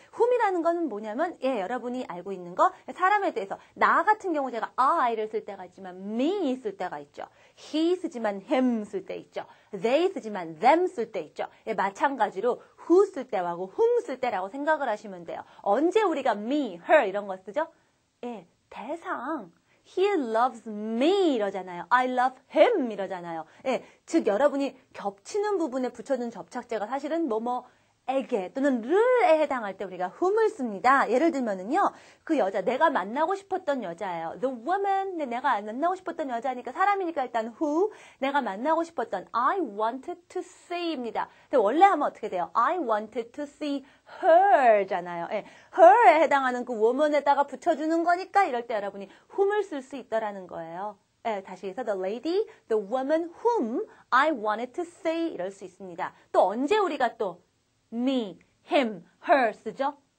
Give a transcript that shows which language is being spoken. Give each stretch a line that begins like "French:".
Korean: whom이라는 거는 뭐냐면 여러분이 알고 있는 거 사람에 대해서 나 같은 경우 제가 I를 쓸 때가 있지만 me 쓸 때가 있죠. he 쓰지만 him 쓸 때 있죠. they 쓰지만 them 쓸 때 있죠. 마찬가지로 who 쓸 때하고 whom 쓸 때라고 생각을 하시면 돼요. 언제 우리가 me, her 이런 거 쓰죠? 대상.
English: He loves me
Korean: 이러잖아요.
English: I love him 이러잖아요.
Korean: 즉 여러분이 겹치는 부분에 붙여준 접착제가 사실은 에게 또는 르에 해당할 때 우리가 whom을 씁니다. 예를 들면은요. 그 여자 내가 만나고 싶었던 여자예요.
English: The woman.
Korean: 내가 만나고 싶었던 여자니까 사람이니까 일단 who. 내가 만나고 싶었던
English: I wanted to see
Korean: 입니다. 근데 원래 하면 어떻게 돼요?
English: I wanted to see her잖아요.
Korean: her에 해당하는 그 woman에다가 붙여주는 거니까 이럴 때 여러분이 whom을 쓸 수 있다라는 거예요. 다시 해서
English: the lady, the woman whom I wanted to see
Korean: 이럴 수 있습니다. 또 언제 우리가 또 me, him, her 쓰죠?